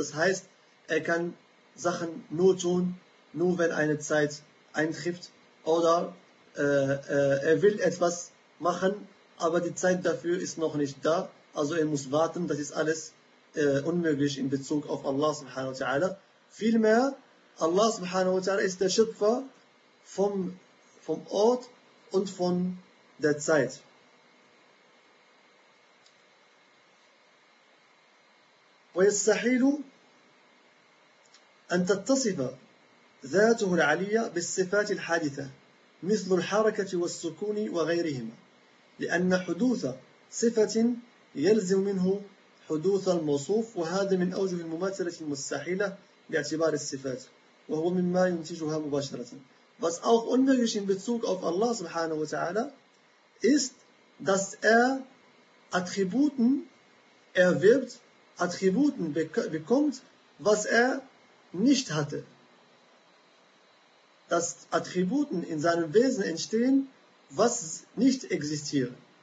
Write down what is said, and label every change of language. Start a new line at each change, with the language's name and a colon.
German: Das heißt, er kann Sachen nur tun, nur wenn eine Zeit eintrifft, oder er will etwas machen, aber die Zeit dafür ist noch nicht da, also er muss warten. Das ist alles unmöglich in Bezug auf Allah subhanahu wa ta'ala. Vielmehr, Allah subhanahu wa ta'ala ist der Schöpfer vom Ort und von der Zeit.
Arabic: ويستحيل أن تتصف ذاته العلية بالصفات الحادثة مثل الحركة والسكون وغيرهما، لأن حدوث صفة يلزم منه حدوث الموصوف، وهذا من أوجه المماثلة المستحيلة باعتبار الصفات، وهو مما ينتجها مباشرة.
German: Was auch unmöglich in Bezug auf Allah subhanahu wa ta'ala ist, dass er Attributen erwirbt, Attributen bekommt, was er nicht hatte. Dass Attributen in seinem Wesen entstehen, was nicht existieren.